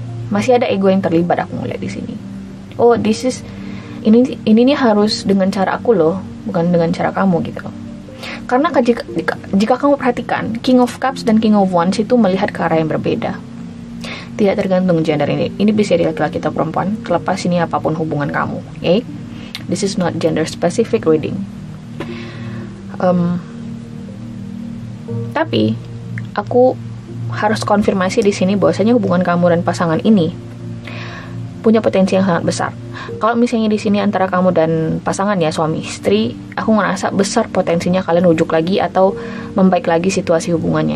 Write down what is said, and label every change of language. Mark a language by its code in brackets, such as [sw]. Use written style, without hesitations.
[id] Masih ada ego yang terlibat, aku ngeliat di sini. Oh, ini nih harus dengan cara aku loh, bukan dengan cara kamu gitu loh. Karena jika kamu perhatikan, King of Cups dan King of Wands itu melihat ke arah yang berbeda. Tidak tergantung gender ini. Ini bisa jadi laki-laki atau perempuan, terlepas ini apapun hubungan kamu. [en] Okay? This is not gender specific reading. [id] Tapi aku harus konfirmasi di sini bahwasanya hubungan kamu dan pasangan ini punya potensi yang sangat besar. Kalau misalnya di sini antara kamu dan pasangan ya suami istri, aku ngerasa besar potensinya kalian rujuk lagi atau membaik lagi situasi hubungannya.